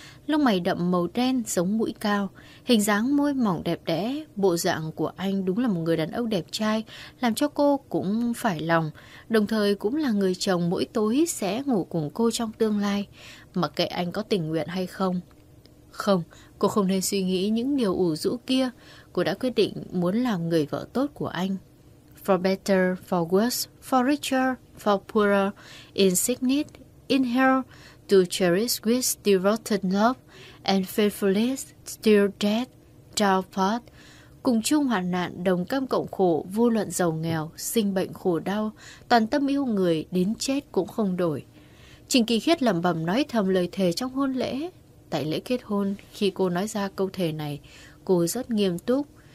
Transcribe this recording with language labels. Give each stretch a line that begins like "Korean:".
Vietnamese: Lông mày đậm màu đen, sống mũi cao, hình dáng môi mỏng đẹp đẽ, bộ dạng của anh đúng là một người đàn ông đẹp trai, làm cho cô cũng phải lòng, đồng thời cũng là người chồng mỗi tối sẽ ngủ cùng cô trong tương lai, mặc kệ anh có tình nguyện hay không. Không, cô không nên suy nghĩ những điều ủ rũ kia, cô đã quyết định muốn làm người vợ tốt của anh.
English: For better, for worse, for richer, for poorer, in sickness, in health, to cherish with devoted love and faithfulness till death, thou part.
Vietnamese: Cùng chung hoạn nạn, đồng cam cộng khổ, vô luận giàu nghèo, sinh bệnh khổ đau, toàn tâm yêu người, đến chết cũng không đổi. Trình Kỳ Khiết lẩm bẩm nói thầm lời thề trong hôn lễ. Tại lễ kết hôn, khi cô nói ra câu thề này, cô rất nghiêm túc.